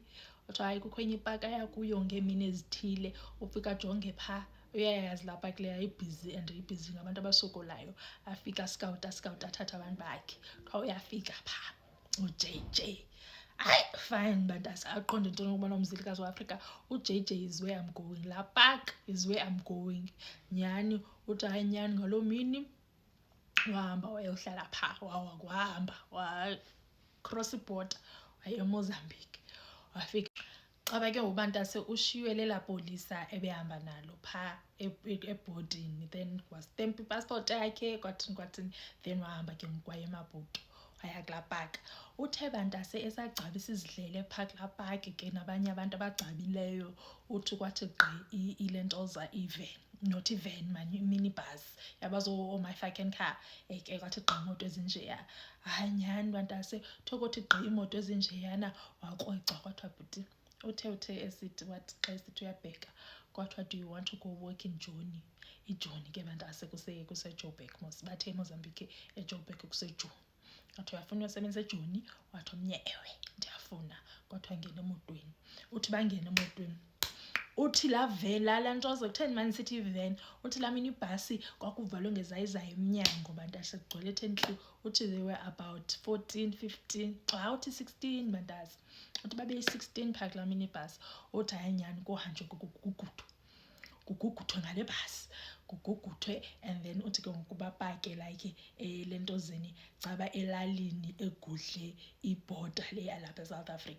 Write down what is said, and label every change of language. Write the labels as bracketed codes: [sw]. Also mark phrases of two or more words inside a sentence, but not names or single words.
[xh] Uthi hayi kukho enye ipaka yakuyo ngeemini ezithile ufika jonge phaa uyayazi lapha kuleya ibhizi and ibhizi ngabantu abasokolayo. Afika scout athatha abantu bakhe kuthiwa uyafika phaa uJJ. Hayi fine bantase aqonde into yokubana umzilikazi waAfrika uJJ [en] is where I'm going. Laa park is where I'm going. [xh] Nyani uthi hayi nyani ngaloo mini wahamba wayohlala phaa wahamba wacross iborder waye eMozambique wafika. Xaba ke ngobantase ushiywe lela polisa ebehamba nalo phaa ebhodini then wastempa ipassport yakhe kwathini then wahamba ke ngokwaye eMaputo waya kulaa paka. Uthe bantase esagcabisa izidlele phaa kulaa paki ke nabanye abantu abagcabileyo. Uthi kwathi gqi ile ntoza ivan [en] not even minibus [xh] yabazo [en] my fucking car [xh] ke kwathi gqi imoto ezinjeya. Hayi nyani bantase thokothi gqi imoto ezinjeyana wakrweca kwathiwa bhuti uthe esithi wathi xa esithi uyabheka kwathiwa [en] do you want to go work in Joni. [xh] iJoni ke bantase kuseJoburg mos bathe eMozambique eJoburg kuseJoni. Wathi uyafuna usebenza eJoni. Wathi omnye ewe ndiyafuna. Kwathiwa ngena emotweni. Uthi bangena emotweni uthi laa ntoza kutheni mani sithi van. Uthi laa minibhasi kwakuvalwe ngezayizayo emnyango bantase kugcwele ethe uthi [en] they were about 14 15 [xh] uthi 16 bantase. Uthi babeyi-16 phaa kulaa minibus. Uthi hayi nyani kuhanjwe kuguguthwe ngale bhasi kuguguthwe, [en] and then [xh] uthi ke ngoku bapake like lentozeni caba elalini egudle ibhoda le yalapha eSouth Africa.